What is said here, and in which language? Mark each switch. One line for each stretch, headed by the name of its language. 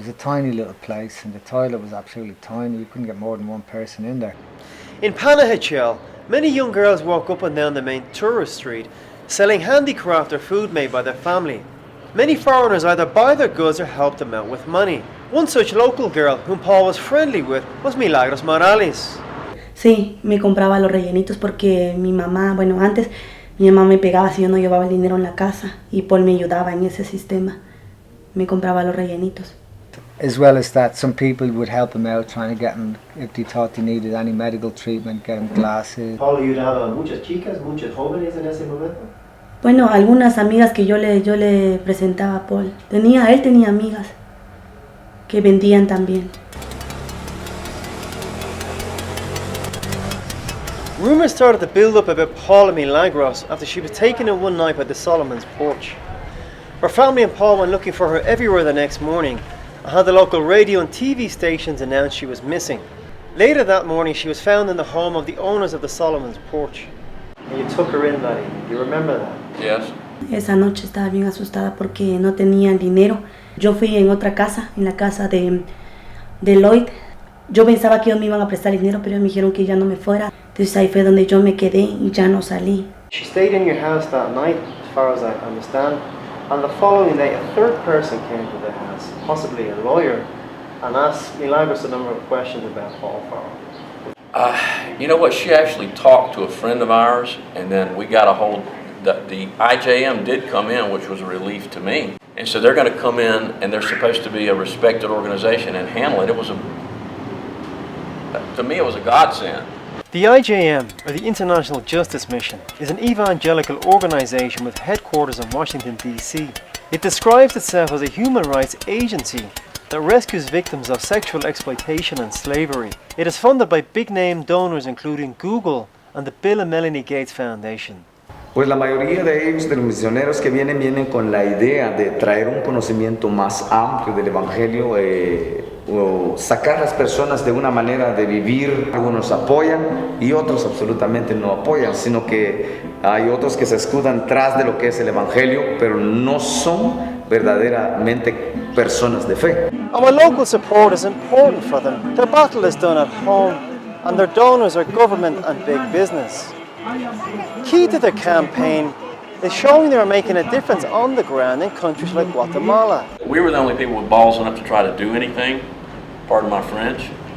English: There was a tiny little place and the toilet was absolutely tiny. You couldn't get more than one person in there. In Panajachel, many young girls walk up and down the main tourist street selling handicraft or food made by their family. Many foreigners either buy their goods or help them out with money. One such local girl whom Paul was friendly with was Milagros Morales.
Spanish: Sí, me compraba los rellenitos porque mi mamá, antes mi mamá me pegaba si yo no llevaba el dinero en la casa y Paul me ayudaba en ese sistema. Me compraba los rellenitos.
English: As well as that, some people would help him out, trying to get him, if they thought they needed any medical treatment, get him glasses.
Spanish: Paul ayudaba a muchas chicas, muchos jóvenes en ese momento. Bueno, algunas amigas que yo le presentaba a Paul. Él tenía amigas que vendían también.
English: Rumours started to build up about Paul and Milagros after she was taken in one night by the Solomon's Porch. Her family and Paul went looking for her everywhere the next morning and had the local radio and TV stations announce she was missing. Later that morning she was found in the home of the owners of the Solomon's Porch. And you took her in, Daddy. You remember that? Yes.
Spanish: Esa noche estaba bien asustada porque no tenía dinero. Yo fui en otra casa, en la casa de Lloyd. Yo pensaba que ellos me iban a prestar dinero, pero ellos me dijeron que ya no me fuera. Entonces ahí fue donde yo me quedé y ya no salí.
English: She stayed in your house that night, as far as I understand. And the following day, a third person came to the house, possibly a lawyer, and asked Milagros a number of questions about Paul Farrell. You know what? She actually talked to a friend of ours, and then we got a hold. The IJM did come in, which was a relief to me. And so they're going to come in, and they're supposed to be a respected organization and handle it. To me, it was a godsend. The IJM, or the International Justice Mission, is an evangelical organisation with headquarters in Washington, D.C. It describes itself as a human rights agency that rescues victims of sexual exploitation and slavery. It is funded by big-name donors including Google and the Bill and Melanie Gates Foundation.
Spanish: Pues la mayoría de ellos, de los misioneros que vienen con la idea de traer un conocimiento más amplio del Evangelio, o sacar a las personas de una manera de vivir. Algunos apoyan y otros absolutamente no apoyan, sino que hay otros que se escudan tras de lo que es el Evangelio, pero no son verdaderamente personas de fe.
English: Our local support is important for them. Their battle is done at home, and their donors are government and big business. Key to their campaign is showing they are making a difference on the ground in countries like Guatemala. We were the only people with balls enough to try to do anything, pardon my French.